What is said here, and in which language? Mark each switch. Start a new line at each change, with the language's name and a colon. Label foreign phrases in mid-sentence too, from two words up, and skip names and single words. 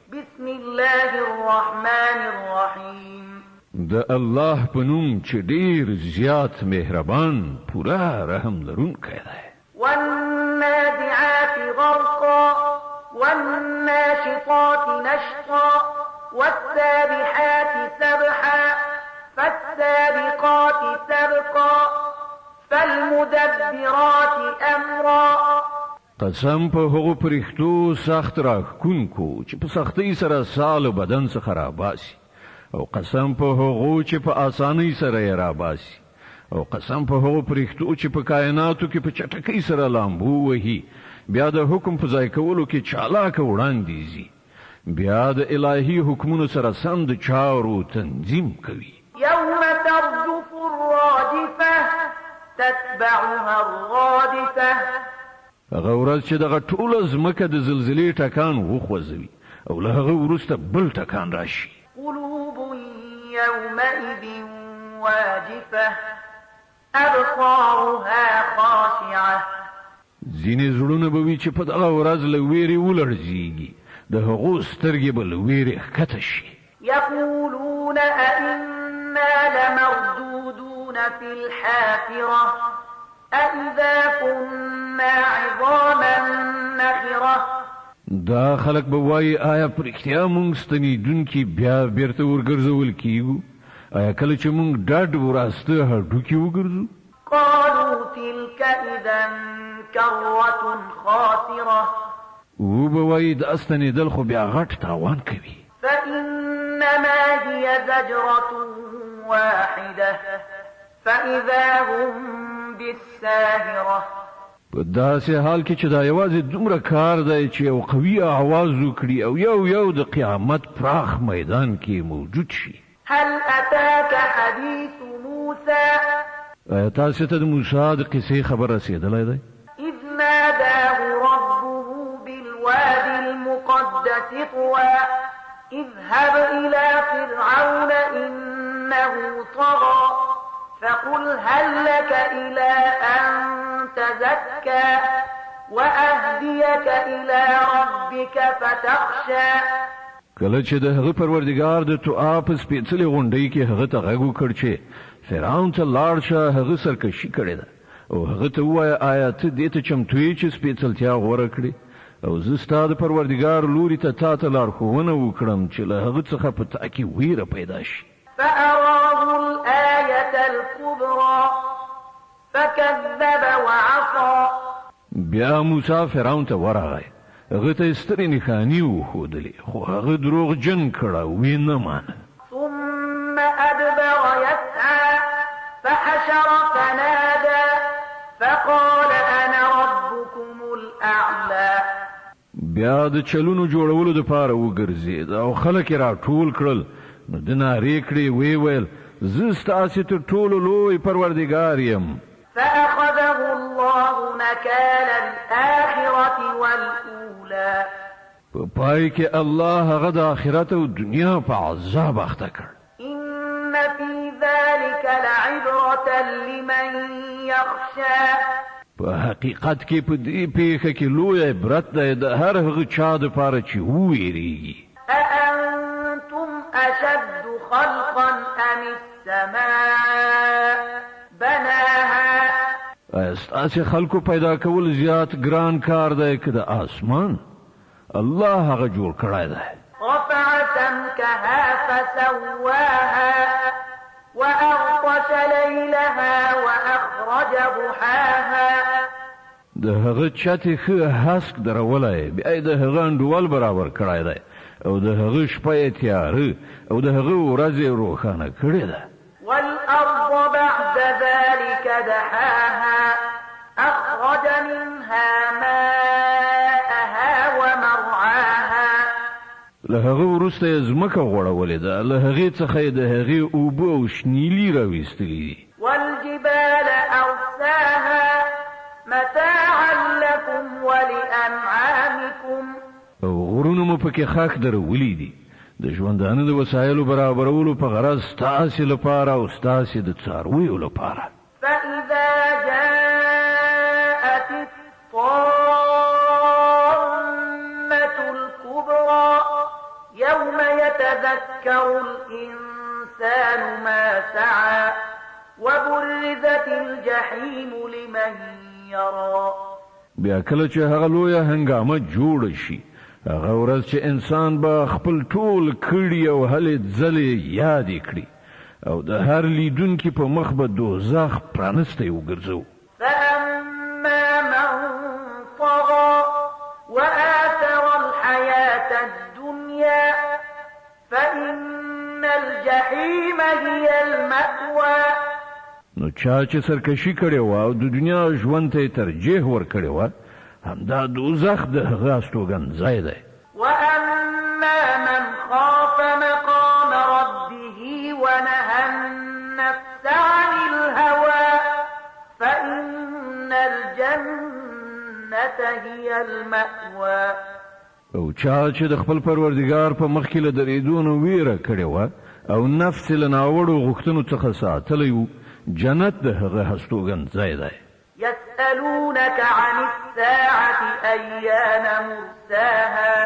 Arabic: بسم الله الرحمن الرحیم
Pashto: د الله په نوم چې ډیر زیات مهربان پورا رحم لرونکی دی
Arabic: والنازعات غرقا والناشطات نشطا والسابحات سبحا فالسابقات سبقا فالمدبرات امرا
Pashto: قسم په هغو پرښتو سخت راښکونکو چې په سختۍ سره سال بدن څخه راباسي او قسم په هغو چې په آسانۍ سره یې راباسي او قسم په هغو پرښتو چې په کائناتو کې په چټکۍ سره لامبو وهي بیا د حکم په ځای کولو کې چالاک وړاندې ځي بیا د الهي حکمونو سره سم د چارو تنظیم کوي
Arabic: يوم ترجف الراجفة تتبعها الرادفة
Pashto: هغه ورځ چې دغه ټوله ځمکه د زلزلې ټکان وخوځوي او له هغه وروسته بل ټکان راشي
Arabic: قلوب يومئذ واجفة أبصارها خاشعة
Pashto: ځینې زړونه به وي چې په دغه ورځ له ویرې ولړزېږي د هغو سترګې به له ویرې ښکته شي
Arabic: يقولون أئنا لمردودون في الحافرة أئذا كنا عظاما نخرة
Pashto: دا خلک به وایي آیا په رښتیا موږ ستنېدونکي بیا بیرته ورګرځول کیږو آیا کله چې موږ ډډ وراسته هډوکي وګرځو
Arabic: قالوا تلك إذا كرة خاسرة
Pashto: و به وایي دا ستنېدل خو بیا غټ تاوان کوي
Arabic: فإنما هي زجرة واحدة فإذا هم بالساهرة
Pashto: په داسې حال کې چې دا یوازې دومره کار دی چې یو قوي آواز وکړي او یو د قیامت پراخ میدان کې موجود شي
Arabic: هل أتاك حديث موسى
Pashto: آیا تاسو ته د موسی د قصې خبر رسېدلی دی
Arabic: إذ ناداه ربه بالوادي المقدس طوى اذهب إلى فرعون إنه طغى فقل هل لك إلى أن تزكى وأهديك إلى ربك فتخشى.
Pashto: کله چې د هغه پروردګار د توآ په سپېڅلې غونډۍ کې هغه ته غږ وکړ چې فرعون ته لاړ شه، هغه سرکشي کړې ده او هغه ته ووایه آیا ته دې ته چمتو یې چې سپېڅلتیا غوره کړې او زه ستا د پروردګار لوري ته تا ته لارښوونه وکړم چې له هغه څخه په تا کې ویره پیدا شي.
Arabic: فأراه الآية الكبرى فكذب وعصى.
Pashto: بیا موسی فرعون ته ورغی، هغه ته سترې نښانې وښودلې خو هغه دروغجن کړه او یې نه مانه.
Arabic: ثم أدبر يسعى فحشر فنادى فقال أنا ربكم الأعلى.
Pashto: بیا د چلونو جوړولو دپاره وګرځېد او خلک یې راټول کړل، نو د نارې کړې ویې ویل زه ستاسې تر ټولو لوی پروردګار یم.
Arabic: فأخذه الله نكال الآخرة والأولى.
Pashto: په پای کې الله هغه د آخرت او دنیا په عذاب اخته کړ.
Arabic: إن في ذلك لعبرة لمن يخشى.
Pashto: په حقیقت کې په دې پیښه کې لوی عبرت دی د هر هغه چا دپاره چې وویریږي.
Arabic: أأنتم أشد خلقا أم السماء بناها.
Pashto: ستاسې خلکو پیدا کول زیات ګران کار دی که د آسمان؟ الله هغه جوړ کړی دی.
Arabic: رفع سمكها فسواها وأغطش ليلها وأخرج ضحاها.
Pashto: د هغه چتې ښه هسک درولی، بیا یې د هغه انډول برابر کړی دی او د هغه شپه یې تیاره او د هغه ورځ یې روښانه کړې ده.
Arabic: والأرض بعد ذلك دحاها أخرج منها ماءها ومرعاها.
Pashto: له هغه وروسته یې ځمکه غوړولې ده، له هغې څخه یې د هغې اوبه او شنیلي راویستلي دي.
Arabic: والجبال أرساها متاعا لكم ولأنعامكم.
Pashto: او غرونه مو پکې خاک درولي دي د ژوندانه د وسایلو برابرولو په غرض ستاسې لپاره او ستاسې د څارویو لپاره.
Arabic: فإذا جاءت الطامة الكبرى يوم يتذكر الإنسان ما سعى وبرزت الجحيم لمن يرى.
Pashto: بیا کله چې هغه لویه هنګامه جوړه شي، هغه ورځ چې انسان به خپل ټول کړي او هلې ځلې یادې کړي او د هر لیدونکي په مخ به دوزخ پرانستی وګرځو.
Arabic: فأما من طغى وآثر الحياة الدنيا فإن الجحيم هي المأوى.
Pashto: نو چا چې سرکشي کړې وه او د دنیا ژوند ته یې ترجیح ورکړې وه، همدا دوزخ د هغه استوګنځی دی.
Arabic: وأما من خاف مقام ربه ونهى النفس عن الهوى فإن الجنة هي المأوى.
Pashto: او چا چې د خپل پروردګار په مخ کې له درېدو نه ویره کړې وه او نفس یې له ناوړو غوښتنو څخه ساتلی و، جنت د هغه هستوګنځی دی.
Arabic: يسألونك عن الساعة أيان مرساها.